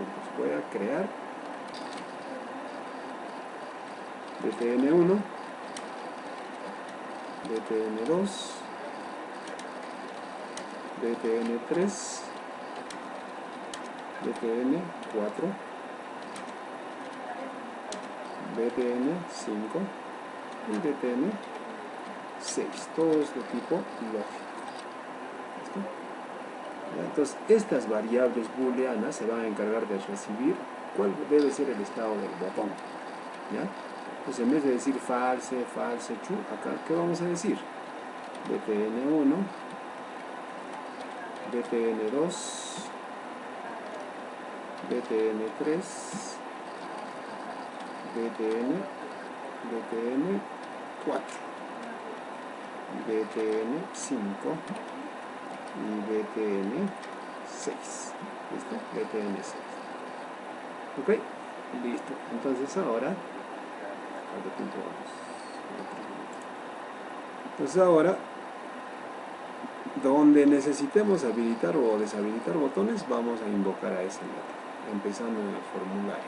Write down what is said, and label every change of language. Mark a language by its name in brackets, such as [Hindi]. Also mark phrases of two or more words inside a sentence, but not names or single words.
[Spanish] Entonces voy a crear btn1, btn2, btn3, btn4, btn5 y btn6, todos de tipo lógico. ¿Listo? Entonces, estas variables booleanas se van a encargar de recibir cuál debe ser el estado del botón. ¿Ya? Entonces, en vez de decir [English] false, false, true, [Spanish] acá, ¿qué vamos a decir? btn1, btn2, btn3, btn4, btn5 y btn6. ¿Listo? btn6. ¿Ok? Listo. Entonces ahora... Entonces ahora, donde necesitemos habilitar o deshabilitar botones, vamos a invocar a ese método, empezando en el formulario.